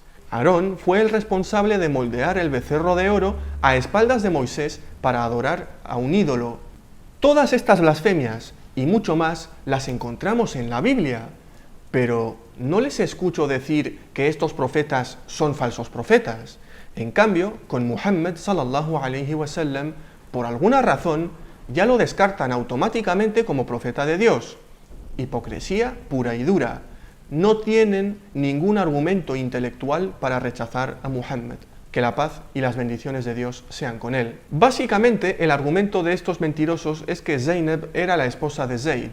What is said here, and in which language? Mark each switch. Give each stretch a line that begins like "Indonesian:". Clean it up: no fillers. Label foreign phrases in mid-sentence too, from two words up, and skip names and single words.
Spanish: Aarón fue el responsable de moldear el becerro de oro a espaldas de Moisés para adorar a un ídolo. Todas estas blasfemias y mucho más las encontramos en la Biblia, pero no les escucho decir que estos profetas son falsos profetas. En cambio, con Muhammad
Arabic: صلى الله عليه وسلم,
Spanish: por alguna razón, ya lo descartan automáticamente como profeta de Dios. Hipocresía pura y dura. No tienen ningún argumento intelectual para rechazar a Muhammad. Que la paz y las bendiciones de Dios sean con él. Básicamente, el argumento de estos mentirosos es que Zainab era la esposa de Zayd.